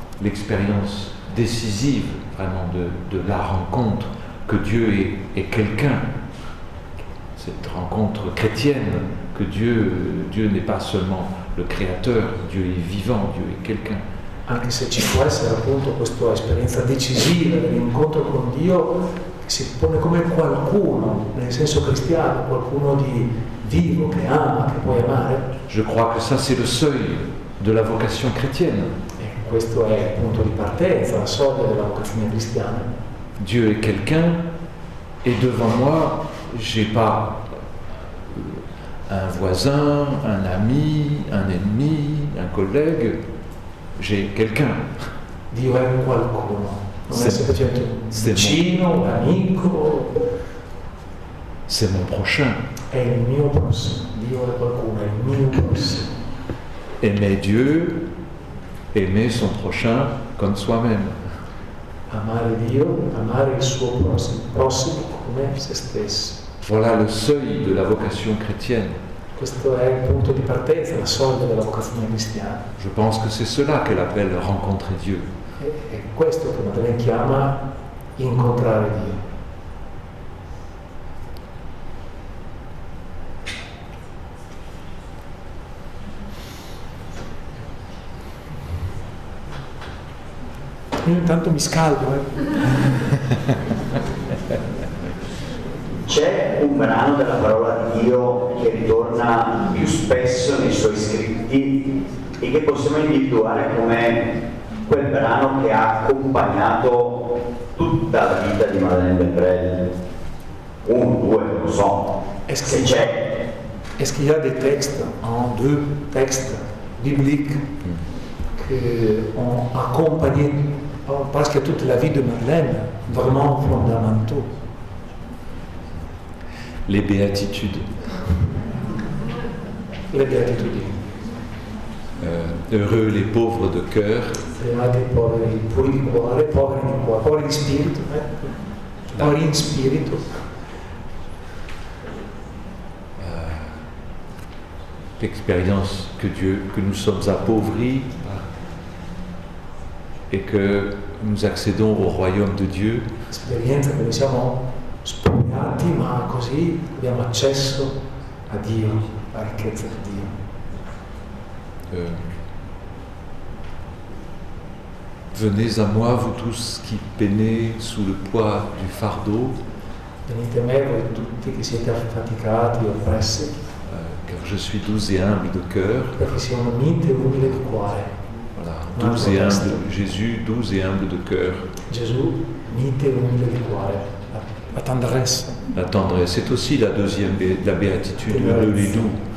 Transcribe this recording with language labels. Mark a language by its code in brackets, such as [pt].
[fr] l'expérience décisive vraiment de la rencontre, que Dieu est quelqu'un, cette rencontre chrétienne, que Dieu n'est pas seulement le créateur, Dieu est vivant, Dieu est quelqu'un. [it] Anche se ci può essere appunto questa esperienza decisiva dell'incontro con Dio, che si pone come qualcuno, nel senso cristiano, qualcuno di vivo, che ama, che puoi amare. [fr] Je crois que ça c'est le seuil de la vocation chrétienne. [it] E questo è il punto di partenza, la soglia della vocazione cristiana. [fr] Dieu est quelqu'un et devant moi, j'ai pas un voisin, un ami, un ennemi, un collègue, j'ai quelqu'un. [it] Dio è qualcuno, non è semplicemente un vicino, un amico. [fr] C'est mon prochain. [it] È il mio prossimo, Dio è qualcuno, è il mio prossimo. [fr] Aimer Dieu, aimer son prochain comme soi-même. [it] Amare Dio, amare il suo prossimo come se stesso. [fr] Voilà le seuil de la vocation chrétienne. [it] Questo è il punto di partenza, la soglia della vocazione cristiana. [fr] Je pense que c'est cela qu'elle appelle rencontrer Dieu. [it] È questo che Madeleine chiama incontrare Dio. Io intanto mi scaldo. C'è un brano della parola di Dio che ritorna più spesso nei suoi scritti e che possiamo individuare come quel brano che ha accompagnato tutta la vita di Madeleine Berbrel. Uno, due, non so, se c'è. [fr] Est-ce qu'il y a des textes, un, deux textes bibliques qui ont accompagné presque toute la vie de Madeleine, vraiment fondamentaux? Les béatitudes. [it] Le beatitudini. [fr] Heureux les pauvres de cœur. [it] Beati i poveri, puri di cuore, poveri di spirito, poveri in spirito. [fr] L'expérience que nous sommes appauvris et que nous accédons au royaume de Dieu. [it] L'esperienza che noi siamo spogliati, ma così abbiamo accesso a Dio, alla ricchezza di Dio. [fr] Venez à moi, vous tous qui peinez sous le poids du fardeau, [it] Venite a me voi tutti che siete affaticati e oppressi, [fr] car je suis doux et humble de cœur. [it] perché siamo mite e umile di cuore. [fr] Voilà, doux et humble, Jésus, doux et humble de cœur. [it] Gesù, mite e umile di cuore. [fr] La tendresse, La tendresse, c'est aussi la deuxième la béatitude, heureux les doux.